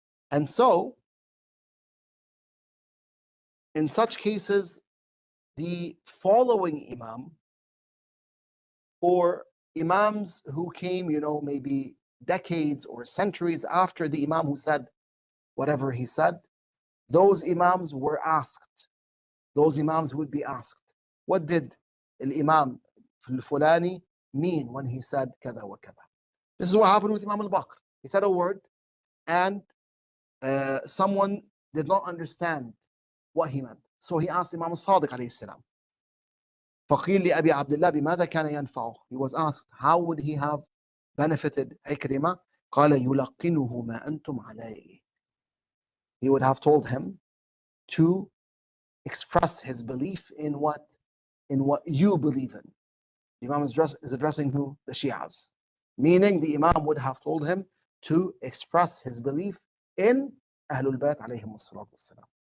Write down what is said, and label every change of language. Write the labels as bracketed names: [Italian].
[English] And so, in such cases, the following Imam or Imams who came, maybe decades or centuries after the Imam who said whatever he said, those Imams were asked, those Imams would be asked, what did Imam al-Fulani mean when he said [Arabic] kada wa kada? [English] This is what happened with Imam al-Baqir. He said a word and someone did not understand what he meant. So he asked Imam al-Sadiq alayhi salam. [Arabic] فقيل لأبي عبد الله بماذا كان ينفعه? [English] He was asked, how would he have benefited Ikrimah? [Arabic] قال يلقنه ما أنتم عليه. [English] He would have told him to express his belief in what you believe in. The Imam is addressing who? The Shias. Meaning the Imam would have told him to express his belief in Ahlul Bayt alayhim wassalatu wassalam.